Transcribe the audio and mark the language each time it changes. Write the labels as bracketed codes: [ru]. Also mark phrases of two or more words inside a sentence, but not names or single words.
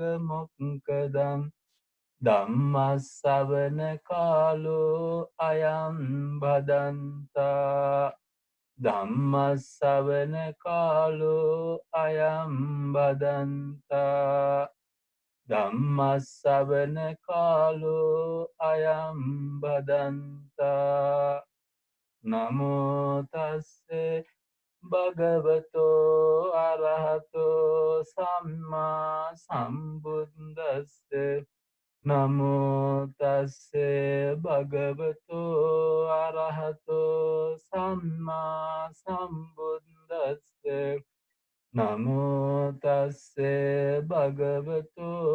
[pi] මොක්ඛදං ධම්මස්සවන කාලෝ අයං භදන්තා ධම්මස්සවන කාලෝ අයං භදන්තා ධම්මස්සවන කාලෝ අයං භදන්තා නමෝ තස්සේ භගවතෝ අරහතෝ සම්මා සම්බුද්දස්සේ නමෝ තස්සේ භගවතෝ අරහතෝ සම්මා සම්බුද්දස්සේ නමෝ තස්සේ භගවතු